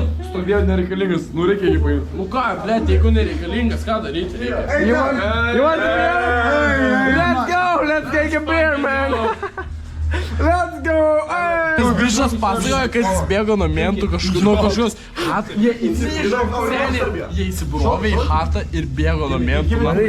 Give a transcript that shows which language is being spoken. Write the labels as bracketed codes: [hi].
[lt] Stovėjo nereikalingas, nu reikia jį paimti. Nu ką, blėt, jeigu nereikalingas, ką daryti reikia? [en] You want a beer? Let's go, let's take a beer, man. Let's go, hey! [lt] Bišas pasakojo, kad jis bėgo nuo mentų kažkokios hatą. Jie įsibrovė į hatą ir bėgo nuo mentų.